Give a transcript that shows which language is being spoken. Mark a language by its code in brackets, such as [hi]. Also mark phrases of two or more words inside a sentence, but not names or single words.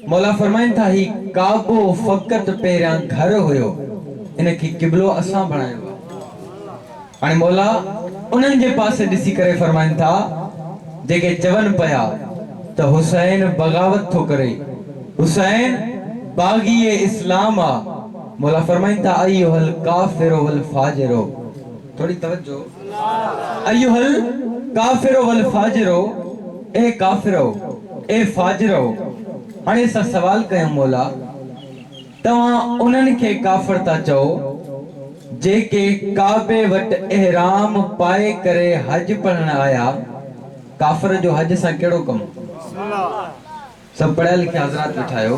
[sd] मौला फरमाइन था ही काबो फ़क़त पहिरियां घर हुयो, इनखे क़िबलो असां बणायो। हाणे मौला उन्हनि जे पासे ॾिसी करे फरमाइन था जेके चवनि पिया त हुसैन बगावत थो करे, हुसैन बाग़ी इस्लाम आ। मौला फरमाइन था [ar] أيها الكافرون والفاجرون. [sd] थोड़ी तवज्जो, [ar] أيها الكافرون والفاجرون, [sd] ए काफ़िरो ए फाजिरो। हाणे असां सवाल कयूं मौला तव्हां उन्हनि खे काफ़िर था चओ जेके काबे वटि एहराम पाए करे हज पढ़ण आया। काफ़िर जो हज सां कहिड़ो कमु? सब पढ़ियल लिखिया हज़रात वेठा आहियो।